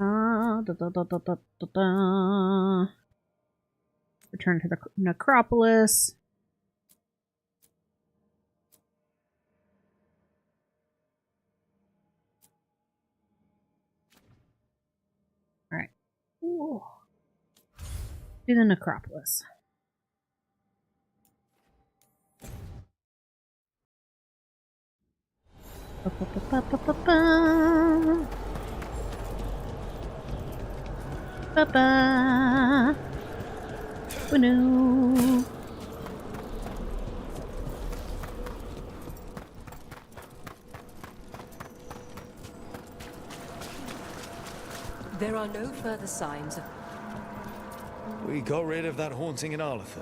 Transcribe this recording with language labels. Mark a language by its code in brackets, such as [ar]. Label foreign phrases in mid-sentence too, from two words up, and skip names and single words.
[en] Return to the necropolis. Alright. To the necropolis. Ba-ba. Oh no. There are no further signs of... We got rid of that haunting in Arletha.